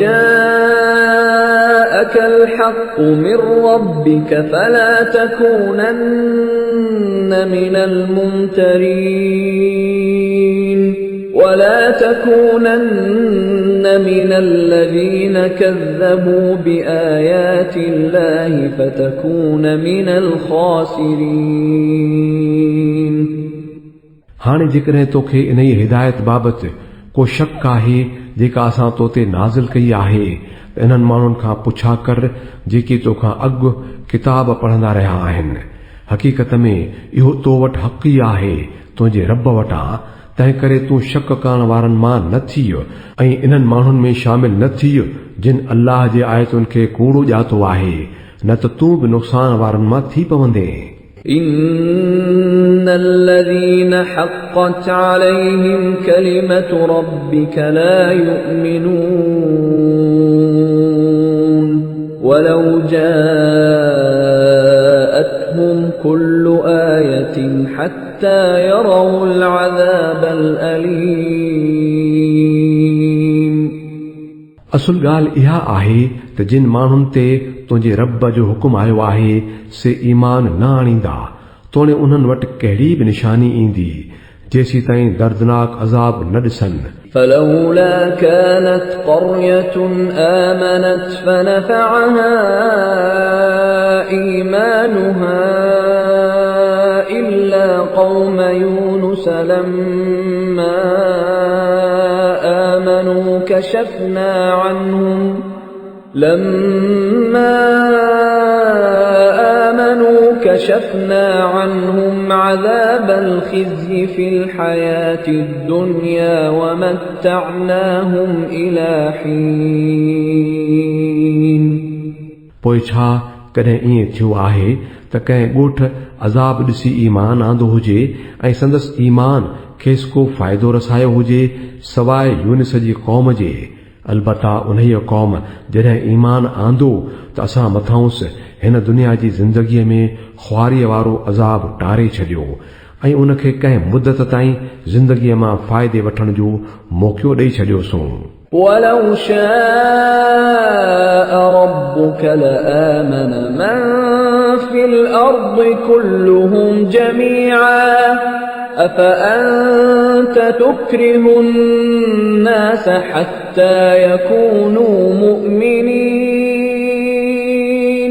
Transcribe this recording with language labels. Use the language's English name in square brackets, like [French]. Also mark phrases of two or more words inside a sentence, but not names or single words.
[Arabic] جاءك الحق من ربك فلا تكونن من الممترين ولا تكونن من الذين كذبوا بآيات الله فتكون من الخاسرين [Sindhi] हाणे जेकॾहिं तोखे इन जी हिदायत बाबति को शक आहे जेका असां तो ते नाज़िल कई आहे त इन्हनि माण्हुनि खां पुछा कर जेकी तोखां अॻु किताब पढ़ंदा रहिया आहिनि हक़ीक़त में इहो तो वटि हक़ ई आहे तुंहिंजे रब वटां तंहिं करे तूं शक करण वारनि मां न थी ऐं इन्हनि माण्हुनि में शामिल न थी जिन अल्लाह जे आयतुनि खे कूड़ो ॼातो आहे न त तूं बि नुक़सान वारनि मां थी पवंदे [Arabic] إن الذين حقت عليهم كلمة ربك لا يؤمنون ولو جاءتهم كل آية حتى يروا العذاب الأليم [Sindhi] असुल ॻाल्हि इहा आहे त जिन माण्हुनि ते तुंहिंजे रब जो हुकुम आयो आहे से ईमान न आणींदा तोणे उन्हनि वटि कहिड़ी बि निशानी ईंदी जेसी ताईं दर्दनाक अज़ाब न ॾिसनि [Arabic] فلولا كانت قرية آمنت فنفعها إيمانها إلا قوم يونس لما آمنوا كشفنا عنهم عذاب الخزي في الحياة الدنيا ومتعناهم إلى حين [Sindhi] पोइ छा कॾहिं ईअं थियो आहे त कंहिं ॻोठ अज़ाब ॾिसी ईमान आंदो हुजे ऐं संदसि ईमान खेसि को फ़ाइदो रसायो हुजे सवाइ यूनिस जी क़ौम जे अलबत्ता उन्हीअ क़ौम जॾहिं ईमान आंदो त असां मथांसि हिन दुनिया जी ज़िंदगीअ में ख़्वारीअ वारो अज़ाब टारे छॾियो ऐं उनखे कंहिं मुदत ताईं ज़िंदगीअ मां फ़ाइदे वठण जो मौक़ो ॾेई छॾियोसूं [Arabic] ولو شاء ربك لآمن من في الأرض كلهم جميعا أفأنت تكره الناس حتى يكونوا مؤمنين